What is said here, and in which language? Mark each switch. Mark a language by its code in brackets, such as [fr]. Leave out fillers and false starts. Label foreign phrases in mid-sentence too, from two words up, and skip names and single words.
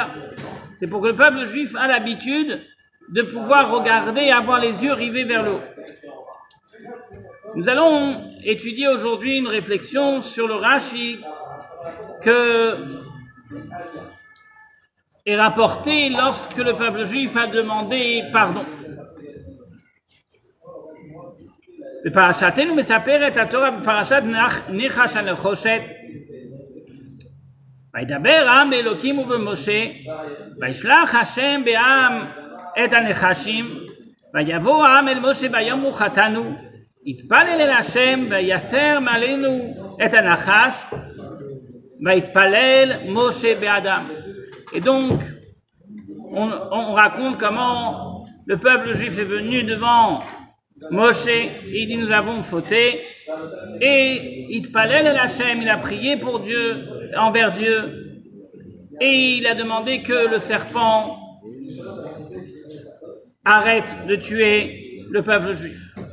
[fr] C'est pour que le peuple juif a l'habitude de pouvoir regarder et avoir les yeux rivés vers le haut. Nous allons étudier aujourd'hui une réflexion sur le Rashi que est rapporté lorsque le peuple juif a demandé pardon. [he] בפרשתנו מספרת התורה בפרשת ניחש הנחושת וידבר העם באלוקים ובמשה וישלח השם בעם את הנחשים ויבוא העם אל משה ביום רוחתנו יתפלל אל השם ויסר מעלינו את הנחש ויתפלל משה בעדם. [fr] Et donc on raconte comment le peuple juif est venu devant Moshe et il dit nous avons fauté et [he] התפלל אל השם, [fr] il a prié pour Dieu, envers Dieu et il a demandé que le serpent arrête de tuer le peuple juif.